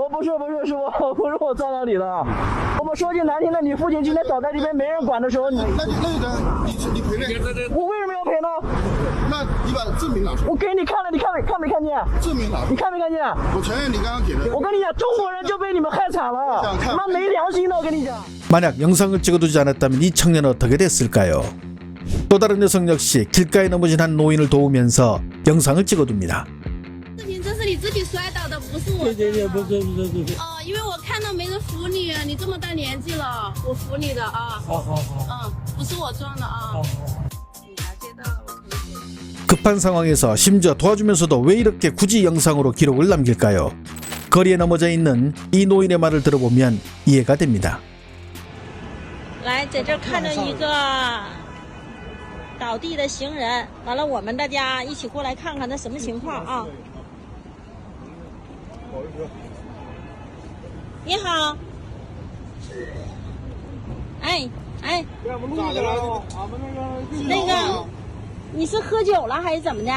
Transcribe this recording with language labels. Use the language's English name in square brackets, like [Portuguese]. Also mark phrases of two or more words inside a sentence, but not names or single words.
[Chinese] 不是师傅，不是我撞到你的。我们说句难听的，你父亲今天倒在这边没人管的时候，那就你赔呗。我为什么要赔呢？那你把证明拿出来。我给你看了，你看没看见？证明拿出来。你看没看见？我承认你刚刚给的。我跟你讲，中国人就被你们害惨了，他妈没良心的，我跟你讲。 [Korean] 만약 영상을 찍어두지 않았다면 이 청년은 어떻게 됐을까요? 또 다른 여성 역시 길가에 넘어진 한 노인을 도우면서 영상을 찍어둡니다. [Chinese] 视频这是你自己摔倒的，不是我。对，不是。因为我看到没人扶你，你这么大年纪了，我扶你的啊。好。不是我撞的啊。警察接到了，我同学。 [Korean] 급한 상황에서 심지어 도와주면서도 왜 이렇게 굳이 영상으로 기록을 남길까요? 거리에 넘어져 있는 이 노인의 말을 들어보면 이해가 됩니다. [Chinese] 来，在这儿看着一个倒地的行人，完了，我们大家一起过来看看他什么情况啊？你好，哎，那个，你是喝酒了还是怎么的？